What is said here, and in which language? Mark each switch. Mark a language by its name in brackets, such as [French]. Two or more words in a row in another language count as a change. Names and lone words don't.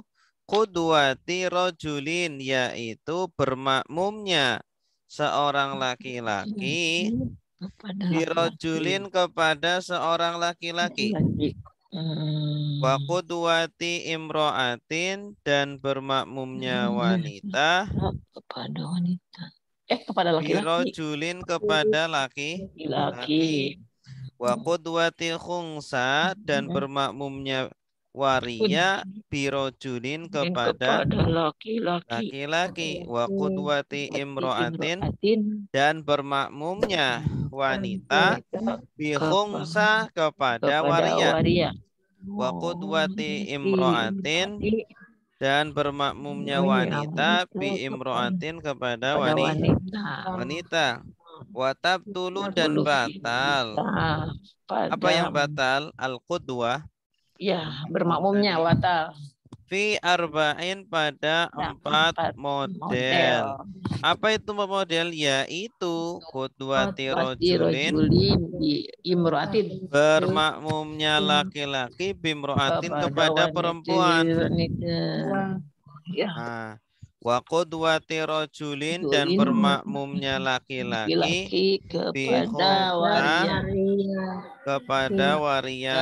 [Arabic] قدوة رجل, [Indonesian] yaitu bermakmumnya seorang laki-laki birojulin kepada seorang laki-laki. [Arabic] وقدوة امرأة, [Indonesian] dan bermakmumnya wanita kepada wanita. Kepada laki-laki. Birojulin kepada laki-laki. [Arabic] وقدوة خنثى, [Indonesian] dan bermakmumnya waria birojulin kepada laki-laki. [Arabic] وقدوة امرأة, [Indonesian] dan bermakmumnya wanita bihungsa kepada waria. [Arabic] وقدوة امرأة, [Indonesian] dan bermakmumnya wanita bi imro'atin kepada wanita. [Arabic] وتبطل, [Indonesian] dan batal. Apa yang batal? Al-qudwah. Ya, bermakmumnya batal. [Arabic] في أربع, [Indonesian] pada 4 model. Apa itu model? Yaitu [Arabic] قدوة رجل, [Indonesian] bermakmumnya laki-laki bimro'atin kepada perempuan. Nah, [Arabic] وقدوة رجل, [Indonesian] dan bermakmumnya laki-laki kepada waria.